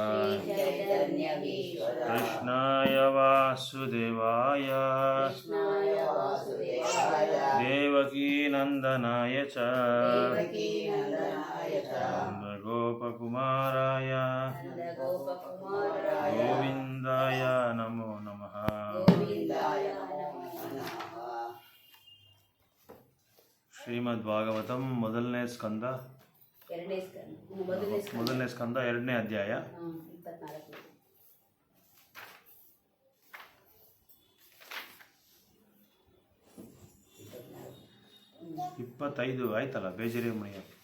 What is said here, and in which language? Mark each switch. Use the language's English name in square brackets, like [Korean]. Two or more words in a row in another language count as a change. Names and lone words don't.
[Sanskrit] कृष्णाय वासुदेवाय देवकीनन्दनाय च गोपकुमाराय गोविन्दाय नमो नमः। [Kannada] ಶ್ರೀಮದ್ಭಾಗವತಂ ಮೊದಲನೇ ಸ್ಕಂದ ಎರಡನೇ ಅಧ್ಯಾಯ 25 ಆಯ್ತಲ್ಲ ಬೇಜಾರಿ ಮಣಿಯ.